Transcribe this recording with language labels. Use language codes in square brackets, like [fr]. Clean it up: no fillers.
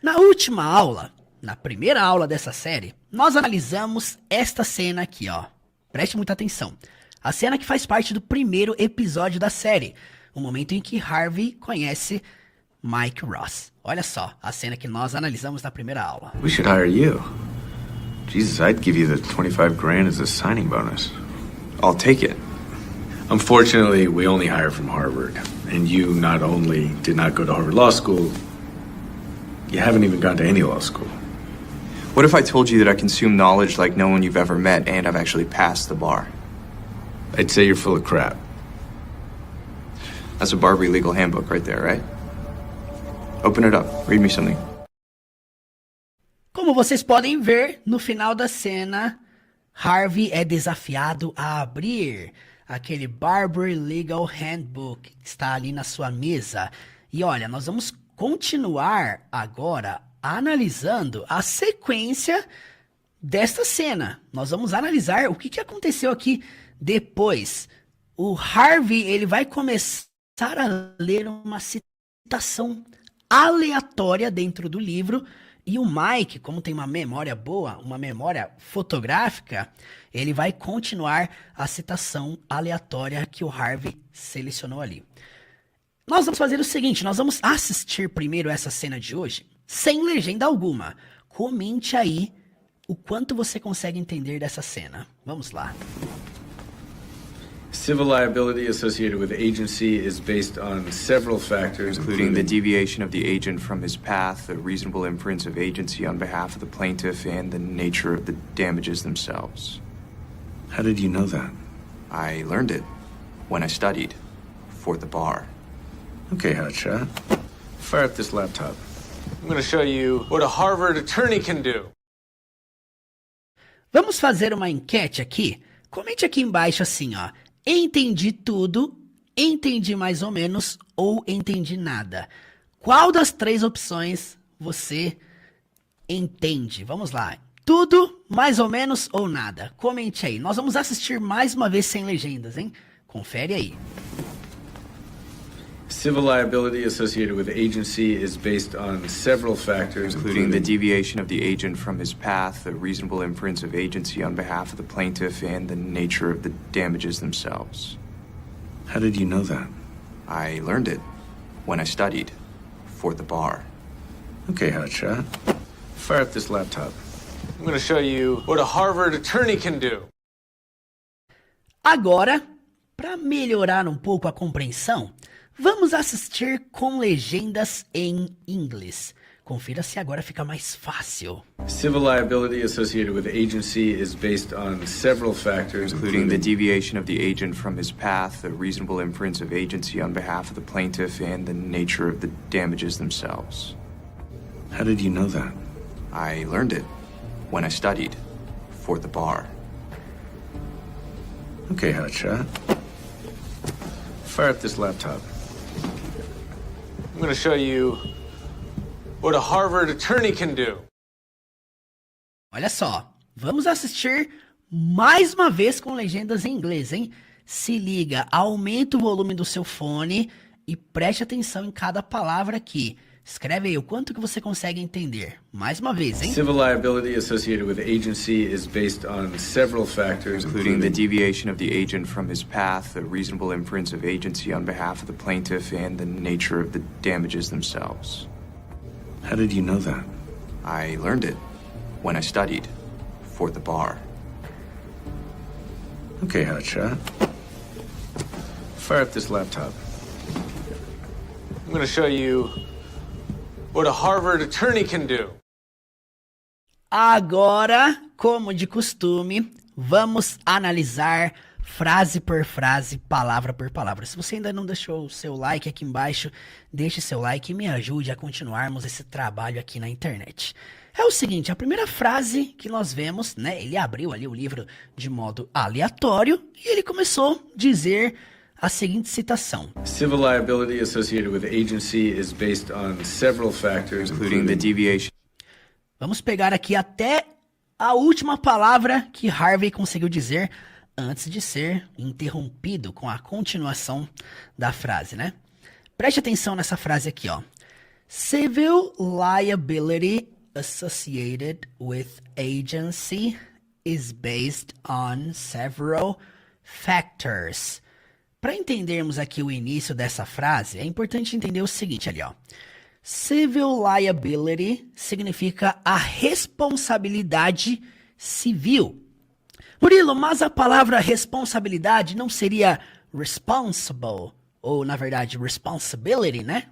[pt] Na última aula, na primeira aula dessa série, nós analisamos esta cena aqui, ó. Preste muita atenção. A cena que faz parte do primeiro episódio da série, o momento em que Harvey conhece Mike Ross. Olha só, a cena que nós analisamos na primeira aula. [en] We should hire you. Jesus, I'd give you the 25 grand as a signing bonus. I'll take it. Unfortunately, we only hire from Harvard. And you not only did not go to Harvard Law School, you haven't even gone to any law school. What if I told you that I consume knowledge like no one you've ever met and I've actually passed the bar? I'd say you're full of crap. That's a Barbary legal handbook right there, right? Open it up. Read me something. [pt] Como vocês podem ver, no final da cena, Harvey é desafiado a abrir aquele Barbary Legal Handbook que está ali na sua mesa. E olha, nós vamos continuar agora analisando a sequência desta cena. Nós vamos analisar o que aconteceu aqui depois. O Harvey, ele vai começar a ler uma citação aleatória dentro do livro. E o Mike, como tem uma memória boa, uma memória fotográfica, ele vai continuar a citação aleatória que o Harvey selecionou ali. Nós vamos fazer o seguinte, nós vamos assistir primeiro essa cena de hoje, sem legenda alguma. Comente aí o quanto você consegue entender dessa cena. Vamos lá. [en] Civil liability associated with agency is based on several factors, Including the deviation of the agent from his path, the reasonable inference of agency on behalf of the plaintiff, and the nature of the damages themselves. How did you know that? I learned it when I studied for the bar. Okay, hotshot. Fire up this laptop. I'm going to show you what a Harvard attorney can do. [pt] Vamos fazer uma enquete aqui? Comente aqui embaixo assim, ó. Entendi tudo, entendi mais ou menos ou entendi nada. Qual das três opções você entende? Vamos lá. Tudo, mais ou menos ou nada? Comente aí. Nós vamos assistir mais uma vez sem legendas, hein? Confere aí. [en] Civil liability associated with agency is based on several factors, Including the deviation of the agent from his path, the reasonable inference of agency on behalf of the plaintiff, and the nature of the damages themselves. How did you know that? I learned it when I studied for the bar. Okay, hotshot. Fire up this laptop. I'm going to show you what a Harvard attorney can do. [pt] Agora, para melhorar um pouco a compreensão, vamos assistir com legendas em inglês. Confira se agora fica mais fácil. [en] Civil liability associated with agency is based on several factors, Including the deviation of the agent from his path, the reasonable inference of agency on behalf of the plaintiff, and the nature of the damages themselves. How did you know that? I learned it when I studied for the bar. Okay, hotshot. Fire up this laptop. I'm going to show you what a Harvard attorney can do. [pt] Olha só, vamos assistir mais uma vez com legendas em inglês, hein? Se liga, aumenta o volume do seu fone e preste atenção em cada palavra aqui. Escreve aí o quanto que você consegue entender. Mais uma vez, hein? [en] Civil liability associated with agency is based on several factors, Including the deviation of the agent from his path, the reasonable inference of agency on behalf of the plaintiff, and the nature of the damages themselves. How did you know that? I learned it when I studied for the bar. Okay, hotshot. Fire up this laptop. I'm going to show you what a Harvard attorney can do. [pt] Agora, como de costume, vamos analisar frase por frase, palavra por palavra. Se você ainda não deixou o seu like aqui embaixo, deixe seu like e me ajude a continuarmos esse trabalho aqui na internet. É o seguinte, a primeira frase que nós vemos, né, ele abriu ali o livro de modo aleatório e ele começou a dizer a seguinte citação. [en] Civil liability associated with agency is based on several factors, Including the deviation. [pt] Vamos pegar aqui até a última palavra que Harvey conseguiu dizer antes de ser interrompido com a continuação da frase, né? Preste atenção nessa frase aqui, ó. [en] Civil liability associated with agency is based on several factors. [pt] Para entendermos aqui o início dessa frase, é importante entender o seguinte ali, ó. Civil liability significa a responsabilidade civil. Murilo, mas a palavra responsabilidade não seria responsible, ou na verdade responsibility, né?